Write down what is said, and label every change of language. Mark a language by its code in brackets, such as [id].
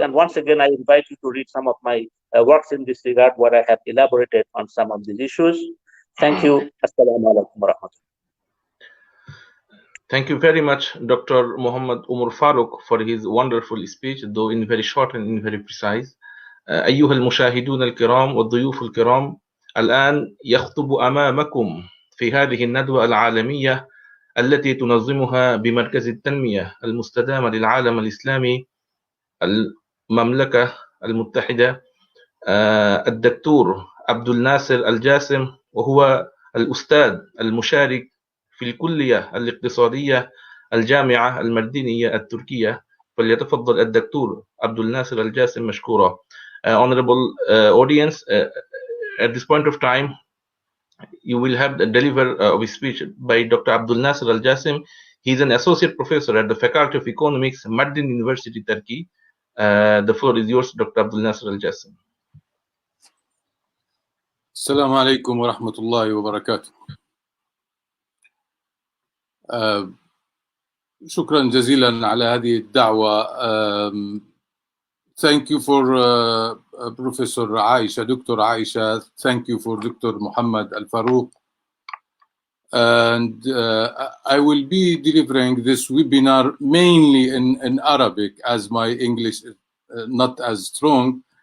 [en] And once again, I invite you to read some of my works in this regard, where I have elaborated on some of these issues. Thank you. Assalamu alaikum wa rahmatullah. Thank you very much, Dr. Mohammed Umar Farooq, for his wonderful speech, though in very short and in very precise. [ar] أيها المشاهدون الكرام والضيوف الكرام، الآن يخطب أمامكم في هذه الندوة العالمية التي تنظمها بمركز التنمية المستدامة للعالم الإسلامي المملكة المتحدة الدكتور عبدالناصر الجاسم، وهو الأستاذ المشارك في الكلية الاقتصادية الجامعة المدنية التركية. فليتفضل الدكتور عبدالناصر الجاسم مشكورا. [en] Honorable audience, at this point of time, you will have the deliver of a speech by Dr. Abdulnaser Aljasem. He is an associate professor at the Faculty of Economics, Mardin University, Turkey. The floor is yours, Dr. Abdulnaser Aljasem. [ar] السلام عليكم ورحمة الله وبركاته. شكرا جزيلا على هذه الدعوة. [en] Thank you for Professor Aisha, Dr. Aisha. Thank you for Dr. Mohammed Al-Farooq. And I will be delivering this webinar mainly in Arabic, as my English is not as strong.